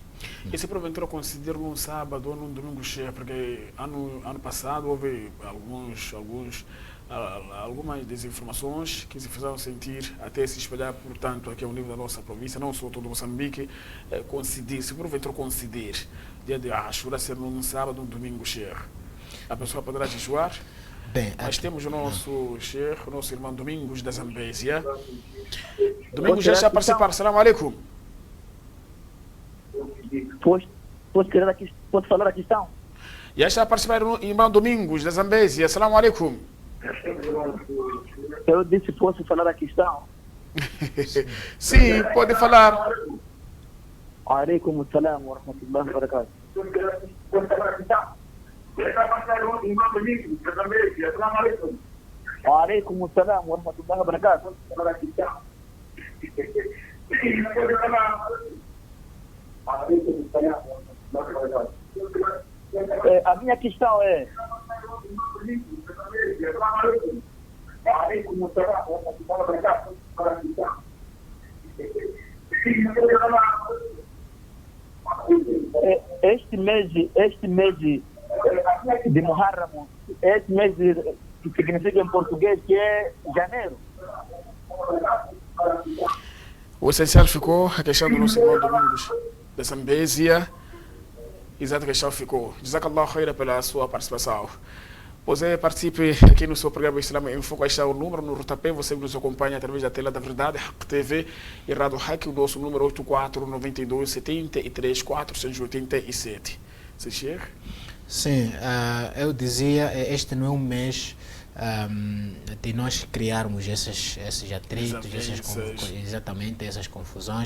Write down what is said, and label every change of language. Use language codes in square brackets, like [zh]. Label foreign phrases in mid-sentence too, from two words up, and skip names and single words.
[pt] E se porventura considero num sábado ou num domingo cheio, porque ano passado houve algumas desinformações que se fizeram sentir até se espalhar, portanto, aqui ao nível da nossa província, não só todo Moçambique, se porventura considerar dia de Ashura ser num sábado ou num domingo cheio, a pessoa poderá jejuar? Bem, mas temos o nosso Sheikh, o nosso irmão Domingos da Zambésia. Domingos já está a participar. [ar] السلام عليكم. [pt] Pode falar a questão? Já está a participar o irmão Domingos da Zambésia. [ar] السلام عليكم. [pt] Eu disse, posso falar a questão? Sim, pode falar. [ar] عليكم السلام و رحمة الله و بركاته. عليكم السلام و رحمة الله و بركاته. [pt] A minha questão é... Este mês de Muharram, este mês que significa em português que é janeiro. O essencial ficou a questão do nosso irmão Domingos da Zambésia. Exato, a questão ficou. [ar] جزاك الله خيرا [pt] pela sua participação. Você participe aqui no seu programa Islam em Foco. Aí está o número no rodapé. Você nos acompanha através da tela da verdade, Haq TV e Rádio Haq. O nosso número 84 92 73 487. Você chega? Sim, eu dizia, este não é um mês de nós criarmos esses atritos, exatamente essas confusões.